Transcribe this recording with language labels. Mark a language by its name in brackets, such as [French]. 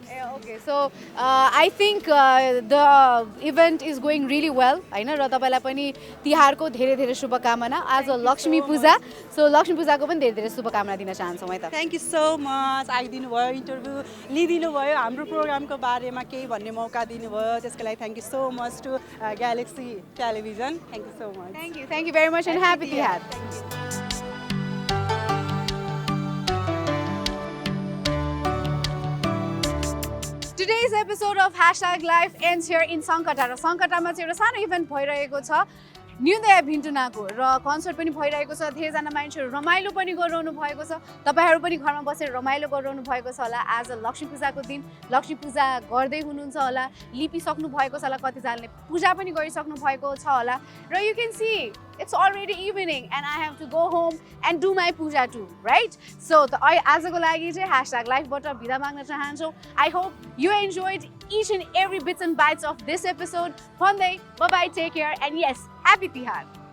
[English] okay so I think the event is going really well [Nepali] होइन र तपाईँलाई पनि तिहारको धेरै धेरै शुभकामना आज लक्ष्मी पूजा सो लक्ष्मी पूजाको पनि धेरै धेरै शुभकामना दिन चाहन्छौँ है त थ्याङ्क यू सो मच आइदिनु भयो इन्टरभ्यू लिइदिनु भयो हाम्रो प्रोग्रामको बारेमा केही भन्ने मौका दिनुभयो त्यसको लागि thank you so much to galaxy television thank you so much [English] Thank you very much and happy Tihar. Today's episode of #Life ends here in Sankata. [Nepali] र सङ्कटामा चाहिँ एउटा सानो इभेन्ट भइरहेको छ न्युदय भिन्टुनाको र कन्सर्ट पनि भइरहेको छ धेरैजना मान्छेहरू रमाइलो पनि गरिरहनु भएको छ तपाईँहरू पनि घरमा बसेर रमाइलो गरिरहनु भएको छ होला आज लक्ष्मी पूजाको दिन लक्ष्मी पूजा गर्दै हुनुहुन्छ होला लिपिसक्नु भएको छ होला कतिजनाले पूजा पनि गरिसक्नु भएको छ होला र [English] You can see it's already evening and I have to go home and do my puja too, right? [Nepali] So आजको लागि चाहिँ #life बाट बिदा माग्न चाहन्छु. [English] I hope you enjoyed each and every bits and bytes of this episode. Bye bye, take care, and yes, happy Tihar.